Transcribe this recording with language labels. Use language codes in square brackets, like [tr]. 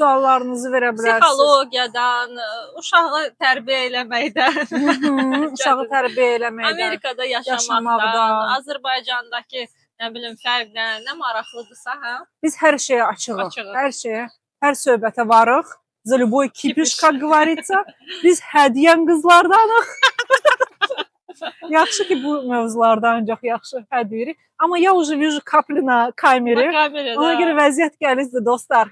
[az] Suallarınızı verə bilərsiniz. Psixologiyadan, uşağı tərbiyə eləməkdən, uşağı tərbiyə eləməkdən, Amerikada yaşamaqdan, Azərbaycandakı nə bilim fərqdən, nə maraqlıdırsa, hə? Biz hər şeyə açığıq. Hər şeyə, hər söhbətə varıq. [ru] За любой кипиш, как говорится. [az] Biz hədiyən qızlardanıq. Yaxşı ki, bu mövzularda ancaq yaxşı hədiyirik. Amma [ru] ya уже вижу капли на камере. [az] Ona görə vəziyyət gəlizdir dostlar.